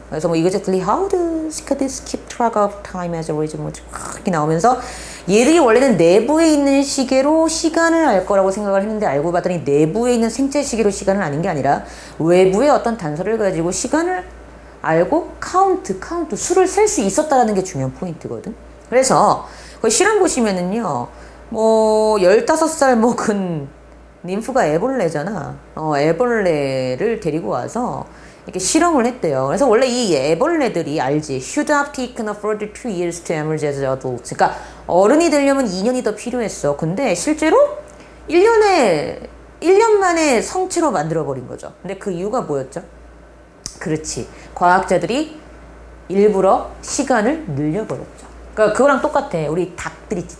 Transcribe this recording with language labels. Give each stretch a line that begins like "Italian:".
Korean: 그래서
English: exactly how does this keep track of time as a rhythm
Korean: 이렇게 나오면서 얘들이 원래는 내부에 있는 시계로 시간을 알 거라고 생각을 했는데 알고 봤더니 내부에 있는 생체 시계로 시간을 아는 게 아니라 외부의 어떤 단서를 가지고 시간을 알고 카운트 수를 셀 수 있었다라는 게 중요한 포인트거든. 그래서 그 실험 보시면은요, 15살 먹은 님프가 애벌레잖아. 애벌레를 데리고 와서 이렇게 실험을 했대요. 그래서 원래 이 애벌레들이 알지.
English: Should have taken a further 2 years to emerge as adults.
Korean: 그러니까 어른이 되려면 2년이 더 필요했어. 근데 실제로 1년 만에 성체로 만들어버린 거죠. 근데 그 이유가 뭐였죠? 그렇지. 과학자들이 일부러 시간을 늘려버렸죠. 그러니까 그거랑 똑같아. 우리 닭들 있지.